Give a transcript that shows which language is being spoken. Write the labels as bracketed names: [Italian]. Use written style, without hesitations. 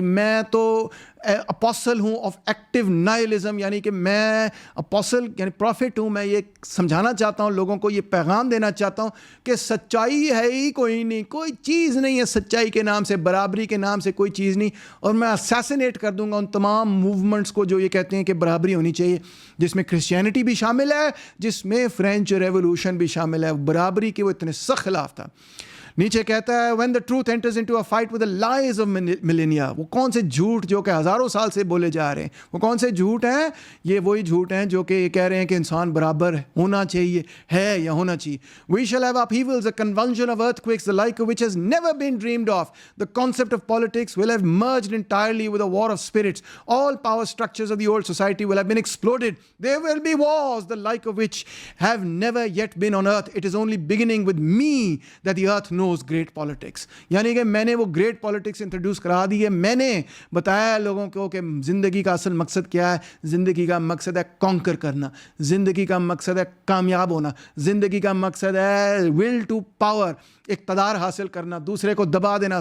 [Hindi] मैं तो अपोसल हूँ ऑफ एक्टिव नाइलिज्म, यानी कि मैं अपोसल यानी प्रॉफिट हूँ. मैं ये समझाना चाहता हूँ लोगों को, ये पैगाम देना चाहता हूँ कि सच्चाई है ही कोई नहीं, कोई चीज़ नहीं है सच्चाई के नाम से, बराबरी के नाम से कोई चीज़ नहीं. और मैं असैसिनेट कर दूंगा उन तमाम मूवमेंट्स को जो ये कहते हैं कि बराबरी होनी चाहिए, जिसमें क्रिश्चियनिटी भी शामिल है, जिसमें फ्रेंच रेवोल्यूशन भी शामिल है. बराबरी के वो इतने सख्त खिलाफ था. नीचे कहता है [English] when the truth enters into a fight with the lies of millennia. [Hindi] वो कौन से झूठ जो कि हज़ारों साल से बोले जा रहे हैं, वो कौन से झूठ हैं? ये वही झूठ हैं जो कि ये कह रहे हैं कि इंसान बराबर होना चाहिए, है या होना चाहिए. [English] We shall have upheavals, a convulsion of earthquakes, the like of which has never been dreamed of. The concept of politics will have merged entirely with a war of spirits. All power structures of the old society will have been exploded. There will be wars, the like of which have never yet been on earth. It is only beginning with me that the earth knows great politics. [Hindi] यानी कि मैंने वो great politics introduce करा दी है. मैंने बताया लोगों को कि ज़िंदगी का असल मकसद क्या है. ज़िंदगी का मकसद है कॉन्कर करना, ज़िंदगी का मकसद है कामयाब होना, ज़िंदगी का मकसद है विल टू पावर, इक़्तिदार हासिल करना, दूसरे को दबा देना.